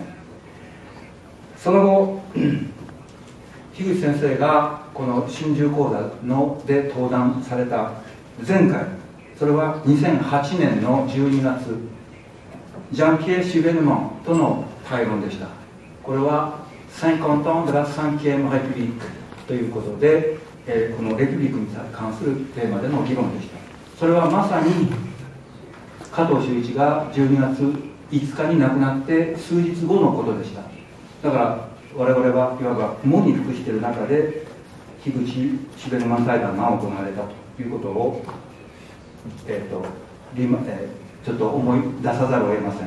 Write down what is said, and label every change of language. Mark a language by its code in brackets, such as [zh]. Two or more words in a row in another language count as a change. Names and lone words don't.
[ja] その後樋口先生がこの春秋講座で登壇された前回、それは2008年の12月ジャンピエ・シュベルマンとの対論でした。これは [fr] 50 ans de la 5e République [ja] ということで、このレピュリックに関するテーマでの議論でした。それはまさに加藤修一が12月5日に亡くなって数日後のことでした。だから我々はいわば喪に服している中で樋口シュベルマン対談が行われたということを、ちょっと思い出さざるを得ません。